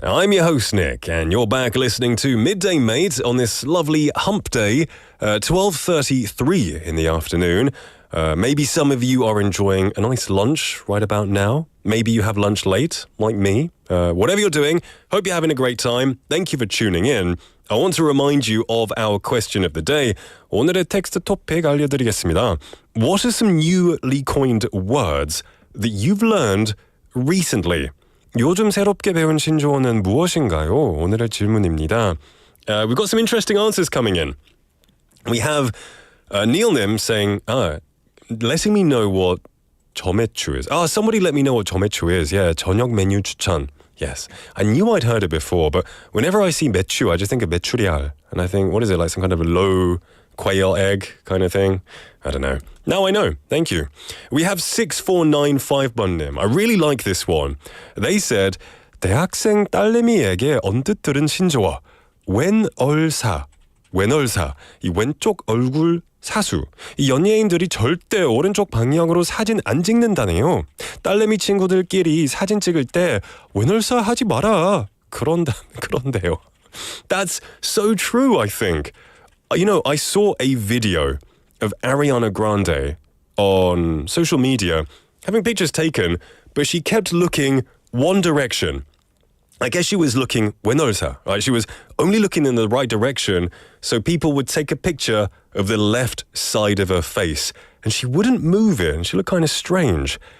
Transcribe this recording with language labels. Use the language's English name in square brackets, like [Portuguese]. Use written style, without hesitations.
[English] I'm your host, Nick, and you're back listening to Midday Mate on this lovely hump day, 12:33 in the afternoon. Maybe some of you are enjoying a nice lunch right about now. Maybe you have lunch late, like me. Whatever you're doing, hope you're having a great time. Thank you for tuning in. I want to remind you of our question of the day. [Korean] 오늘의 텍스트 토픽 알려드리겠습니다. [English] What are some newly coined words that you've learned recently? [Korean] 요즘 새롭게 배운 신조어는 무엇인가요? 오늘의 질문입니다. [English] We've got some interesting answers coming in. We have Neil Nim saying, letting me know what 점액추 is. Somebody let me know what 점액추 is. Yeah, [Korean] 저녁 메뉴 추천. [English] Yes, I knew I'd heard it before, but whenever I see 매추, I just think of 메추리알. And I think, what is it, like some kind of a low quail egg kind of thing? I don't know. Now I know. Thank you. We have 6495번님. I really like this one. They said, [Korean] 대학생 딸내미에게 언뜻 들은 신조어. 왼얼사. 왼얼사. 이 왼쪽 얼굴 사수. 이 연예인들이 절대 오른쪽 방향으로 사진 안 찍는다네요. 딸내미 친구들끼리 사진 찍을 때 왼얼사 하지 마라. 그런데요. [English] That's so true, I think. You know, I saw a video of Ariana Grande on social media having pictures taken, but she kept looking one direction. I guess she was looking 왼얼사, right? She was only looking in the right direction, so people would take a picture of the left side of her face, and she wouldn't move it, and she looked kind of strange.